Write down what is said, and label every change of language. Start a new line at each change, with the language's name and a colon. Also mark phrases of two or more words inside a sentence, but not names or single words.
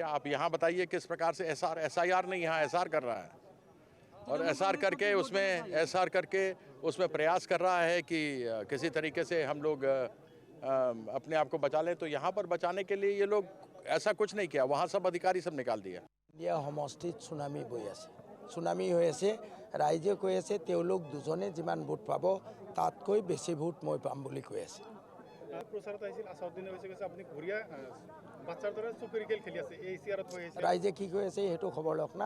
Hindi: आप यहाँ बताइए किस प्रकार से SR नहीं, यहाँ SR कर रहा है और SR करके उसमें प्रयास कर रहा है कि किसी तरीके से हम लोग अपने आप को बचा लें। तो यहाँ पर बचाने के लिए ये लोग ऐसा कुछ नहीं किया, वहाँ सब अधिकारी सब निकाल दिया।
Assamese: সমষ্টিত সুনামি বৈ আছে, সুনামি হৈ আছে। ৰাইজে কৈ আছে তেওঁলোক দুজনে যিমান ভোট পাব তাতকৈ বেছি ভোট মই পাম বুলি কৈ আছে। ৰাইজে কি কৈ আছে সেইটো খবৰ লওক না।